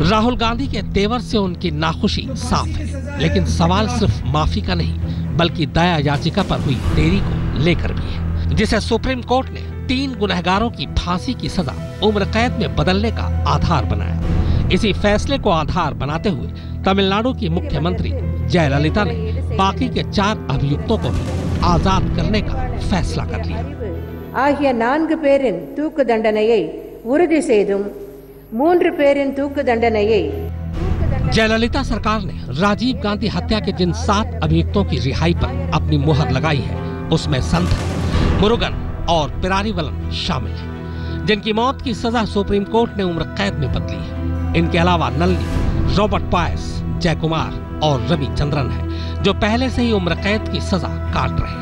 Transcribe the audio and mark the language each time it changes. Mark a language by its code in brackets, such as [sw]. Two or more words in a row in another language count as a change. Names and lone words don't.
[hi] राहुल गांधी के तेवर से उनकी नाखुशी साफ है, लेकिन सवाल सिर्फ माफी का नहीं बल्कि दया याचिका पर हुई देरी को लेकर भी है, जिसे सुप्रीम कोर्ट ने 3 गुनहगारों की फांसी की सजा उम्र कैद में बदलने का आधार बनाया। इसी फैसले को आधार बनाते हुए तमिलनाडु की मुख्यमंत्री जयललिता ने बाकी के 4 अभियुक्तों को भी आजाद करने का फैसला कर लिया। [ta] ஆகிய 4 பேரின் தூக்கு தண்டனையை உறுதி செய்தும் 3 பேரின் தூக்கு தண்டனையை [hi] जयललिता सरकार ने राजीव गांधी हत्या के जिन 7 अभियुक्तों की रिहाई पर अपनी मुहर लगाई है उसमें संत मुरुगन और पिरारीवलन शामिल है, जिनकी मौत की सजा सुप्रीम कोर्ट ने उम्र कैद में बदली है। इनके अलावा नल्ली, रॉबर्ट पायस, जयकुमार और रविचंद्रन है जो पहले से ही उम्र कैद की सजा काट रहे हैं।